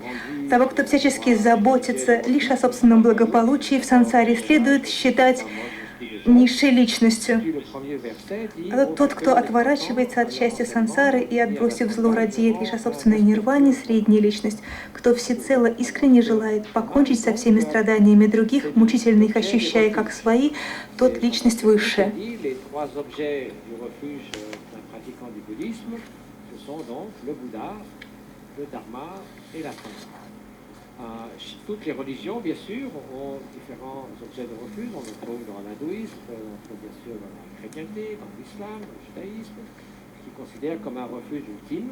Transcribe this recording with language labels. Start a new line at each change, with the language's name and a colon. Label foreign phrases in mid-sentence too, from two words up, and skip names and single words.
Russian: Того, кто всячески заботится лишь о собственном благополучии в сансаре, следует считать низшей личностью. А тот, кто отворачивается от счастья сансары и, отбросив зло, радеет лишь о собственной нирване, средняя личность. Кто всецело искренне желает покончить со всеми страданиями других, мучительно их ощущая как свои, тот личность высшая.
French: Toutes les religions, bien sûr, ont différents objets de refuge. On le trouve dans l'hindouisme, on le trouve bien sûr dans la chrétienté, dans l'islam, dans le judaïsme, qui considèrent comme un refuge ultime.